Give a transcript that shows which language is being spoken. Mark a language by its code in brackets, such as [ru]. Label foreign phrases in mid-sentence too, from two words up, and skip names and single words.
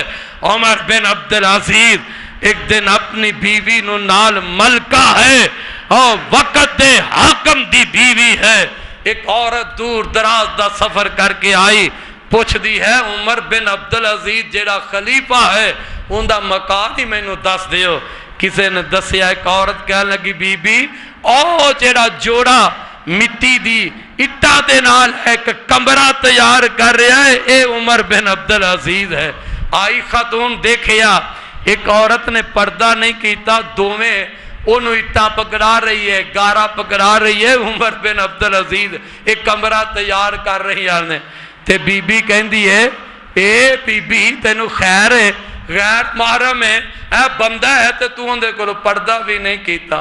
[pa] عمر بن عبدالعزیز ایک دن اپنی بیوی نو نال ملکہ ہے اور وقت دے حاکم دی بیوی ہے، ایک عورت دور دراز دا سفر کر کے آئی، پوچھ دی ہے عمر بن عبدالعزیز جیڑا خلیفہ ہے ان دا مکان ہی میں نو دس دیو۔ کسے نے دسیا، ایک عورت کہنے لگی بی بی او جیڑا جوڑا مٹی دی اٹا دے نال ایک کمرہ تیار کر رہا ہے اے عمر بن عبدالعزیز ہے۔ آئی خاتون دیکھیا ایک عورت نے پردہ نہیں کیتا، دوویں انہوں اٹا پکڑا رہی ہے، گارا پکڑا رہی ہے، عمر بن عبدالعزیز ایک کمرہ تیار کر رہی ہے۔ تے بی بی کہندی ہے اے بی بی تینو خیر ہے، غیر محرم ہے، اے بندہ ہے تے تو اندے کو پردہ بھی نہیں کیتا۔